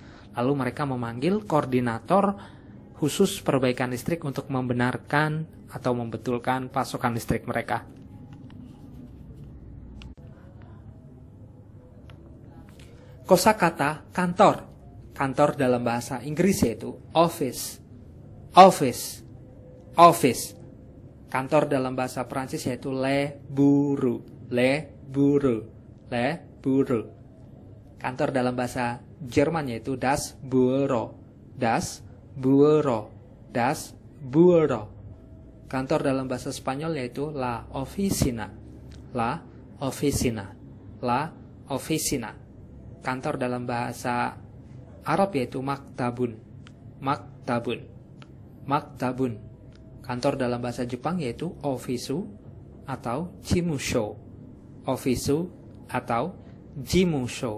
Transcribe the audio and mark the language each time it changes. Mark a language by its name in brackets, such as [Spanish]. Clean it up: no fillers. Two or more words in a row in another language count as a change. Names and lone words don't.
[Indonesian] Lalu mereka memanggil koordinator khusus perbaikan listrik untuk membenarkan atau membetulkan pasokan listrik mereka. Kosakata kantor. Kantor dalam bahasa Inggris yaitu office. [English] Office. Office. [Indonesian] Kantor dalam bahasa Prancis yaitu [French] le bureau. Le bureau. Le bureau. [Indonesian] Kantor dalam bahasa Jerman yaitu [German] das Büro. Das Büro. Das Büro. [Indonesian] Kantor dalam bahasa Spanyol yaitu [Spanish] la oficina. La oficina. La officina. [Indonesian] Kantor dalam bahasa Arab yaitu maktabun. [Arabic] مكتبٌ. مكتبٌ. [Indonesian] Kantor dalam bahasa Jepang yaitu ofisu atau jimusho. [Japanese] Ofisu atau jimusho.